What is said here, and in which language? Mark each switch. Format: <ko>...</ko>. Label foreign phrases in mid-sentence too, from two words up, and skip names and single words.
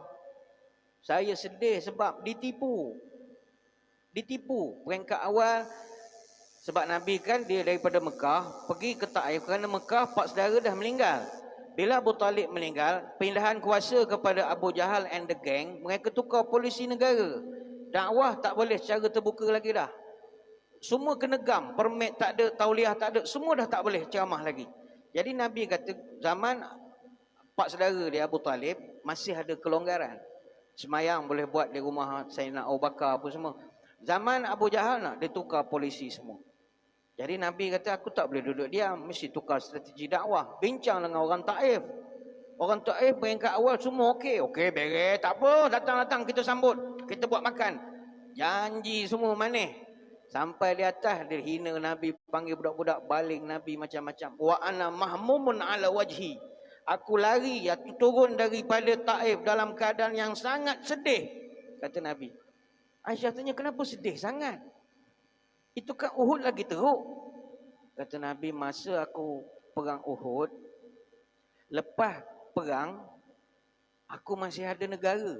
<ms>Saya sedih sebab ditipu. Ditipu. Peringkat awal, sebab Nabi kan dia daripada Mekah pergi ke Taif kerana Mekah pak saudara dah meninggal. Bila Abu Talib meninggal, pindahan kuasa kepada Abu Jahal</ms> <en>and the gang,</en> <ms>mereka tukar polisi negara. Dakwah tak boleh secara terbuka lagi dah. Semua kena gam, permit tak ada, tauliah tak ada, semua dah tak boleh ceramah lagi. Jadi Nabi kata zaman pak saudara dia Abu Talib masih ada kelonggaran. Semayang boleh buat di rumah Sayyidina Abu Bakar apa semua. Zaman Abu Jahal nak dia tukar polisi semua. Jadi Nabi kata, aku tak boleh duduk diam, mesti tukar strategi dakwah. Bincang dengan orang Taif. Orang Taif peringkat awal semua okey. Okey, beres, tak apa, datang-datang kita sambut. Kita buat makan. Janji semua manis. Sampai di atas dia hina Nabi, panggil budak-budak, baling Nabi macam-macam.</ms> <ar>وأنا مهموم على وجهي.</ar> <ms>Aku lari, aku turun daripada Taif dalam keadaan yang sangat sedih, kata Nabi. Aisyah tanya, kenapa sedih sangat? Itu kan Uhud lagi teruk. Kata Nabi, masa aku perang Uhud, lepas perang, aku masih ada negara.</ms>